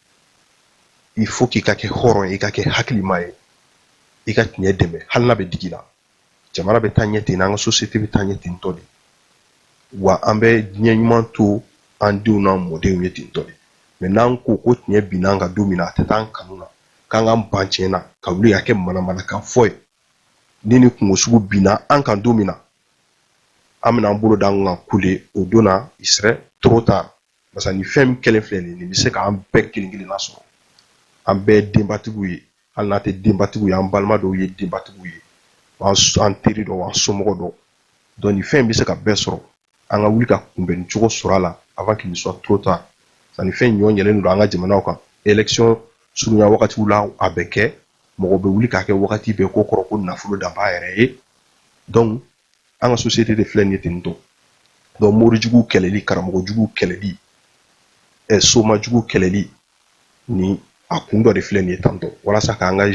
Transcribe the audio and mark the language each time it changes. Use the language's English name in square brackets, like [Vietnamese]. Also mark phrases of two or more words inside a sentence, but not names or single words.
[French] il faut [Bambara] k'i ka kɛ hɔrɔn ye i ka kɛ hakilima ye i ka tiɲɛ dɛmɛ hali n'a bɛ digi la jamana bɛ taa ɲɛ ten n'an ka société bɛ taa ɲɛ ten tɔ de wa an bɛ diɲɛ ɲuman to an denw n'an mɔdenw ye ten tɔ de mais n'an ko ko tiɲɛ binna an kan don min na a tɛ taa an kanu na k'an k'an ban tiɲɛ na ka wuli ka kɛ manamanakan fɔ ye ni nin kungo sugu binna an kan don min na an bɛna an bolo da an kan kule o don na [French] il serait trop tard parce que [Bambara] nin fɛn min kɛlen filɛ nin bɛ se k'an bɛɛ kelen kelenna sɔrɔ an bɛɛ ye denbatigiw ye hali n'a tɛ denbatigiw ye an balima dɔw ye denbatigiw ye an teri dɔw an somɔgɔ dɔw donc nin fɛn bɛ se ka bɛɛ sɔrɔ an ka wuli ka kunbɛnni cogo sɔrɔ a la [French] avant qu'il ne soit trop tard [Bambara] nin fɛn ɲɔ yɛlɛlen don an ka jamanaw kan élection surunya wagatiw la a bɛ kɛ mɔgɔ bɛ wuli k'a kɛ wagati bɛɛ ko kɔrɔ ko nafolo da b'a yɛrɛ ye donc an ka société de filɛ nin ye ten tɔ donc morijugu kɛlɛli karamɔgɔjugu kɛlɛli somajugu kɛlɛli ni a kun dɔ de filɛ nin ye tantɔ walasa k'an ka